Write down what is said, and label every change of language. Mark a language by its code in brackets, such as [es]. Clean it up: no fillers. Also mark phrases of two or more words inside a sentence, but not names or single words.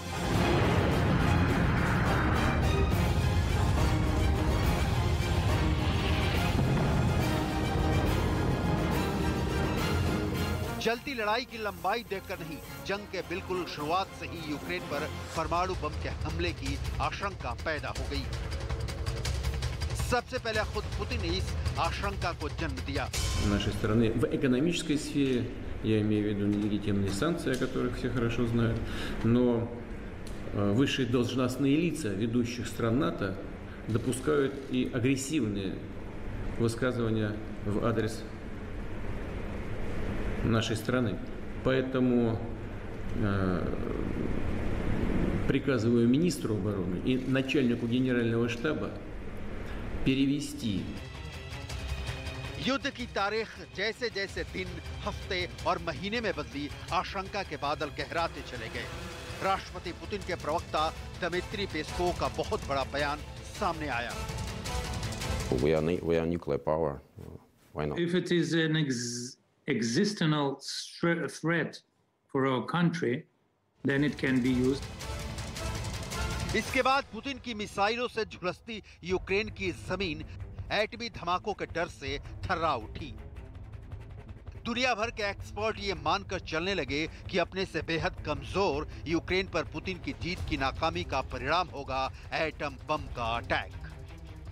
[hi] चलती लड़ाई की लंबाई देखकर नहीं, जंग के बिल्कुल शुरुआत से ही यूक्रेन पर परमाणु बम के हमले की आशंका पैदा हो गई। सबसे पहले खुद पुतिन ने इस आशंका को जन्म दिया। [ru] Нашей страны в экономической сфере, я имею в виду нелегитимные санкции, о которых все хорошо знают, но высшие должностные лица ведущих стран НАТО допускают и агрессивные высказывания в адрес нашей страны. Поэтому приказываю министру обороны и начальнику генерального штаба перевести. [hi] युद्ध की तारीख जैसे जैसे दिन, हफ्ते और महीने में बदली, आशंका के बादल गहराते चले गए। राष्ट्रपति पुतिन के प्रवक्ता दमित्री पेस्कोव का बहुत बड़ा बयान सामने आया। [en] We are nuclear power. Why not? If it is an existential threat for our country, then it can be used. [hi] इसके बाद पुतिन की मिसाइलों से झुलसती यूक्रेन की जमीन एटमी धमाकों के डर से थर्रा उठी। दुनिया भर के एक्सपर्ट ये मानकर चलने लगे कि अपने से बेहद कमजोर यूक्रेन पर पुतिन की जीत की नाकामी का परिणाम होगा [en] atom bomb [hi] का अटैक।